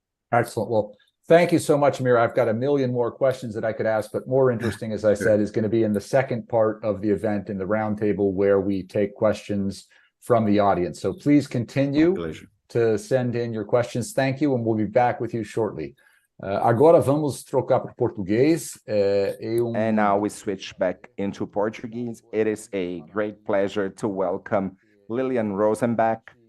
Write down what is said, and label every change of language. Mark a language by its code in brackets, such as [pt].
[en] Excellent. Well, thank you so much, Amir. I've got a million more questions that I could ask, but more interesting, as I said, is going to be in the second part of the event, in the roundtable, where we take questions from the audience. So please continue to send in your questions. Thank you, and we'll be back with you shortly. [pt] Agora vamos trocar para português. [en] And now we switch back into Portuguese. It is a great pleasure to welcome Lilian Rosenbach.